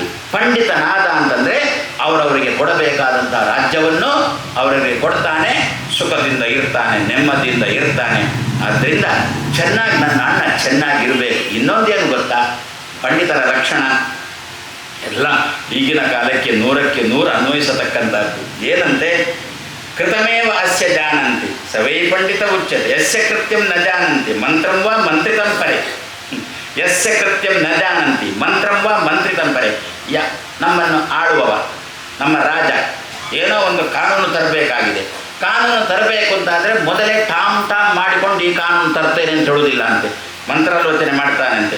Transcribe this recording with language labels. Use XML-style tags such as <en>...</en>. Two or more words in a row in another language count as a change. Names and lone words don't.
<kn>ಪಂಡಿತನಾದ ಅಂತಂದರೆ ಅವರವರಿಗೆ ಕೊಡಬೇಕಾದಂಥ ರಾಜ್ಯವನ್ನು ಅವರಿಗೆ ಕೊಡ್ತಾನೆ, ಸುಖದಿಂದ ಇರ್ತಾನೆ, ನೆಮ್ಮದಿಯಿಂದ ಇರ್ತಾನೆ. ಆದ್ದರಿಂದ ಚೆನ್ನಾಗಿ ನನ್ನ ಅಣ್ಣ ಚೆನ್ನಾಗಿರಬೇಕು. ಇನ್ನೊಂದೇನು ಗೊತ್ತಾ? ಪಂಡಿತರ ಲಕ್ಷಣ ಎಲ್ಲ ಈಗಿನ ಕಾಲಕ್ಕೆ 100ಕ್ಕೆ 100 ಅನ್ವಯಿಸತಕ್ಕಂಥದ್ದು.</kn> <sa>ಏನಂತೆ? ಕೃತಮೇವ ಅಸ್ಯ ಜಾನಂತಿ ಸವೈ ಪಂಡಿತ ಉಚ್ಯತೆ, ಯಸ್ಯ ಕೃತ್ಯಂ ನ ಜಾನಂತಿ ಮಂತ್ರಂ ವಾ ಮಂತ್ರಿತಂ ಪರೆ. ಯಸ್ಯ ಕೃತ್ಯಂ ನ ಜಾನಂತಿ ಮಂತ್ರಂ ವಾ ಮಂತ್ರಿತಂ ಪರೆ.</sa> <kn>ನಮ್ಮನ್ನು ಆಳುವವ, ನಮ್ಮ ರಾಜ ಏನೋ ಒಂದು ಕಾನೂನು ತರಬೇಕಾಗಿದೆ. ಕಾನೂನು ತರಬೇಕು ಅಂತಾದರೆ ಮೊದಲೇ ಟಾಮ್ ಮಾಡಿಕೊಂಡು ಈ ಕಾನೂನು ತರ್ತೇನೆ ಅಂತ ಹೇಳುವುದಿಲ್ಲ ಅಂತೆ, ಮಂತ್ರಾಲೋಚನೆ ಮಾಡ್ತಾನಂತೆ.</kn>